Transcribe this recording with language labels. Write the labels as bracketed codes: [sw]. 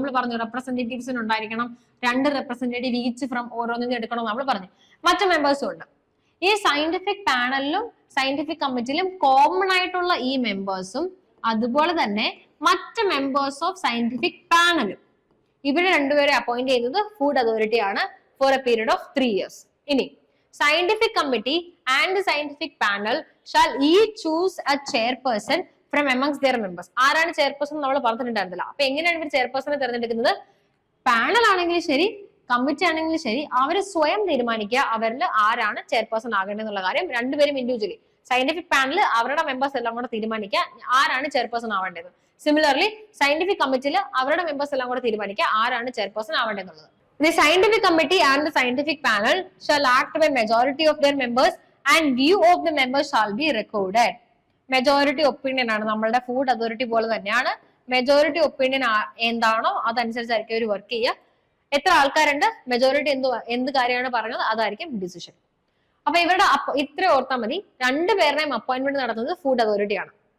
[ml] നമ്മൾ പറഞ്ഞു റെപ്രസെന്റേറ്റീവ്സിന് ഉണ്ടായിരിക്കണം, 2 റെപ്രസെന്റേറ്റീവ് ഈച്ച് ഫ്രം ഓരോന്നിനും എടുക്കണം നമ്മൾ പറഞ്ഞു. മറ്റു മെമ്പേഴ്സും ഉണ്ട്. ഈ സയന്റിഫിക് പാനലിലും സയന്റിഫിക് കമ്മിറ്റിയിലും കോമൺ ആയിട്ടുള്ള ഈ മെമ്പേഴ്സും അതുപോലെ തന്നെ മറ്റ് മെമ്പേഴ്സ് ഓഫ് സയന്റിഫിക് പാനലും, ഇവരെ രണ്ടുപേരെ അപ്പോയിന്റ് ചെയ്യുന്നത് ഫുഡ് അതോറിറ്റി ആണ് [en] For a period of 3 years. [ml] ഇനി [en] scientific committee and the scientific panel shall each choose a chairperson from amongst their members. [ml] ആരാണ് ചെയർപേഴ്സൺ നമ്മൾ പറഞ്ഞിട്ടുണ്ടായിരുന്നില്ല. അപ്പൊ എങ്ങനെയാണ് ഇവർ ചെയർപേഴ്സണെ തിരഞ്ഞെടുക്കുന്നത്? പാനൽ ആണെങ്കിലും ശരി കമ്മിറ്റി ആണെങ്കിലും ശരി അവർ സ്വയം തീരുമാനിക്കുക അവരിൽ ആരാണ് ചെയർപേഴ്സൺ ആകേണ്ടതെന്നുള്ള കാര്യം. രണ്ടുപേരും ഇൻഡിവിജ്വലി, സയന്റിഫിക് പാനൽ അവരുടെ മെമ്പേഴ്സ് എല്ലാം കൂടെ തീരുമാനിക്കുക ആരാണ് ചെയർപേഴ്സൺ ആവേണ്ടത്. സിമിലർലി സയന്റിഫിക് കമ്മിറ്റിയിൽ അവരുടെ മെമ്പേഴ്സ് എല്ലാം കൂടെ തീരുമാനിക്കുക ആരാണ് chairperson ആവേണ്ടതെന്നുള്ളത്. [en] The scientific committee and the scientific panel shall act by majority of their members and view of the members shall be recorded. [ml] Majority opinion ആണ് നമ്മളുടെ ഫുഡ് അതോറിറ്റി പോലെ തന്നെയാണ്. മെജോറിറ്റി ഒപ്പീനിയൻ എന്താണോ അതനുസരിച്ചായിരിക്കും അവർ വർക്ക് ചെയ്യുക. എത്ര ആൾക്കാരുണ്ട്, മെജോറിറ്റി എന്ത് കാര്യമാണ് പറഞ്ഞത് അതായിരിക്കും ഡിസിഷൻ. അപ്പൊ ഇവരുടെ ഇത്ര ഓർത്താൽ മതി. 2 പേരുടെയും അപ്പോയിന്റ്മെന്റ് നടത്തുന്നത് ഫുഡ് അതോറിറ്റിയാണ്.